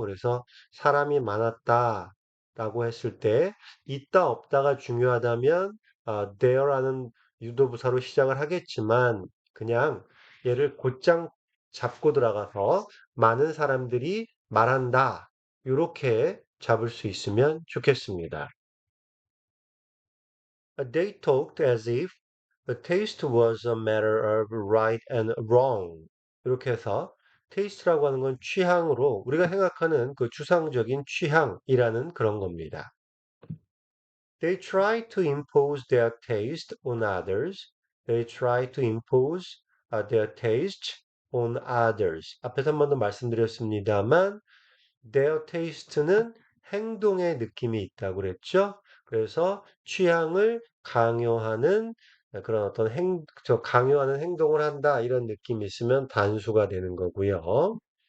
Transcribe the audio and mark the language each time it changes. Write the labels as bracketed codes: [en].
[ko] 그래서 사람이 많았다라고 했을 때 있다 없다가 중요하다면 there라는 유도부사로 시작을 하겠지만 그냥 얘를 곧장 잡고 들어가서 많은 사람들이 말한다. 이렇게 잡을 수 있으면 좋겠습니다. [en] They talked as if the taste was a matter of right and wrong. [ko] 이렇게 해서 taste라고 하는 건 취향으로 우리가 생각하는 그 추상적인 취향이라는 그런 겁니다. [en] They try to impose their taste on others. They try to impose their taste on others. [ko] 앞에서 한 번 더 말씀드렸습니다만 [en] their taste [ko] 는 행동의 느낌이 있다고 그랬죠. 그래서 취향을 강요하는 그런 어떤 강요하는 행동을 한다 이런 느낌이 있으면 단수가 되는 거고요.